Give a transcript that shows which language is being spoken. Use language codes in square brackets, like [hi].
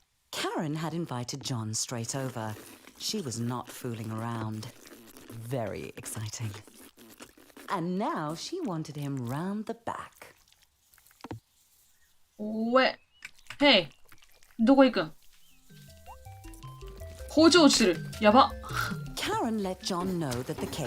[en] Karen had invited John straight over. She was not fooling around. Very exciting. And now she wanted him round the back. おえ。へい。 [ja] どこ行くん包丁落ちてる。やば。 [en] Karen let John know that the cake